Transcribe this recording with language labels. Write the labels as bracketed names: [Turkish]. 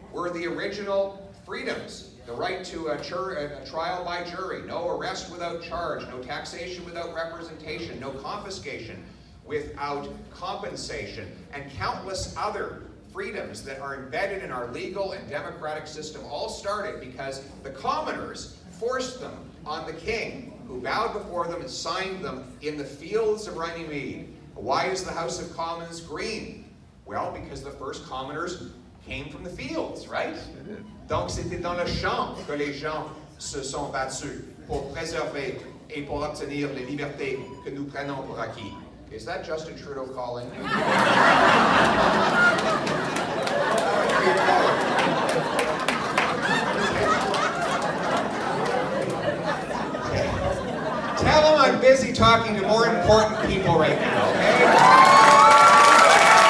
[English] Were the original freedoms. The right to a trial by jury, no arrest without charge, no taxation without representation, no confiscation without compensation, and countless other freedoms that are embedded in our legal and democratic system all started because the commoners forced them on the king, who bowed before them and signed them in the fields of Runnymede. Why is the House of Commons green? Well, because the first commoners came from the fields, right? [French] Donc c'était dans le champ que les gens se sont battus pour préserver et pour obtenir les libertés que nous prenons pour acquis. [English] Is that Justin Trudeau calling? Tell him I'm busy talking to more important people right now, okay?